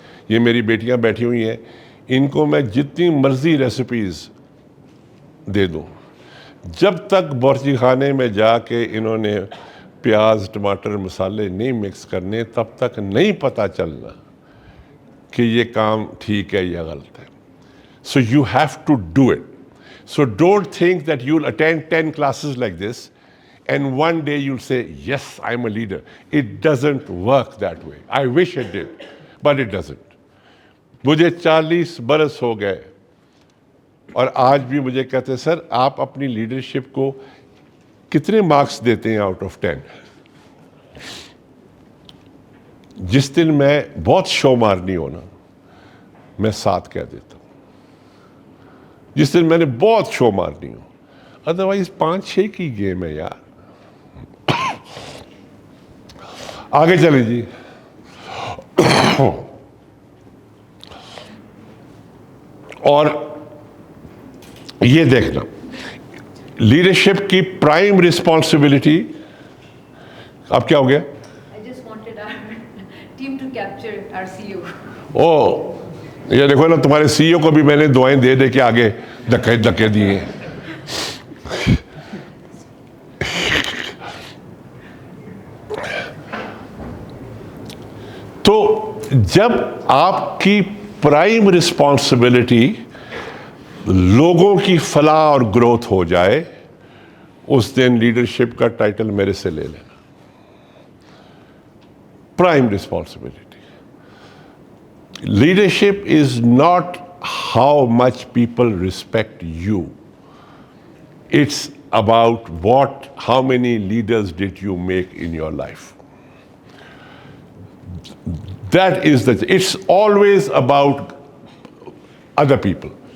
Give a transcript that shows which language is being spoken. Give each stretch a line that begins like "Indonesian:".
Hindi: ये मेरी बेटियां बैठी हुई हैं, इनको मैं जितनी मर्जी रेसिपीज़ दे दूं, जब तक बावर्ची खाने में जाके इन्होंने प्याज टमाटर मसाले नहीं मिक्स करने, तब तक नहीं पता चलना कि ये काम ठीक है या गलत है.
English: So you have to do it. So don't think that you'll attend 10 classes like this and one day you'll say, yes, I'm a leader. It doesn't work that way. I wish it did, but it doesn't.
Hindi: मुझे 40 बरस हो गए और आज भी मुझे कहते हैं, सर आप अपनी लीडरशिप को कितने मार्क्स देते हैं
English: Out of 10?
Hindi: जिस दिन मैं बहुत शो मारनी हो ना, मैं 7 कह देता हूँ. जिस दिन मैंने बहुत शो मारनी हो, अदरवाइज 5-6 की गेम है यार. आगे चले जी. और ये देखना, लीडरशिप की प्राइम रिस्पॉन्सिबिलिटी. अब क्या हो गया?
English: I just wanted our team to capture our CEO.
Hindi: ओ, ये देखो ना, तुम्हारे सीईओ को भी मैंने दुआएं दे दे के आगे धक्के दिए. तो जब आपकी प्राइम रिस्पॉन्सिबिलिटी लोगों की फलाह और ग्रोथ हो जाए, उस दिन लीडरशिप का टाइटल मेरे से ले लेना. Prime responsibility.
English: Leadership is not how much people respect you. It's about how many leaders did you make in your life. That is it's always about other people.